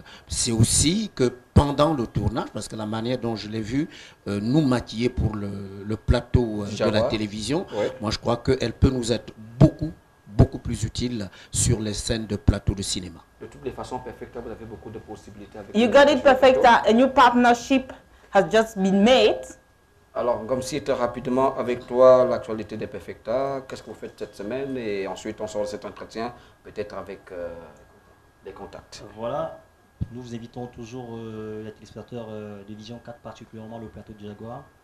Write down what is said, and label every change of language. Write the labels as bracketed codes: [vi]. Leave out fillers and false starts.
[fr] C'est aussi que pendant le tournage, parce que la manière dont je l'ai vu nous maquiller pour le plateau de la télévision, moi je crois qu'elle peut nous être beaucoup plus utile sur les scènes de plateau de cinéma. De toutes les façons, Perfecta, vous avez beaucoup de possibilités. Avec [en] You got it, Perfecta. A new partnership has just been made. [fr] Alors, comme si était rapidement avec toi l'actualité de Perfecta, qu'est-ce que vous faites cette semaine? Et ensuite, on sort de cet entretien, peut-être avec des contacts. Voilà, nous vous invitons toujours les téléspectateurs de Vision 4, particulièrement le plateau du Jaguar.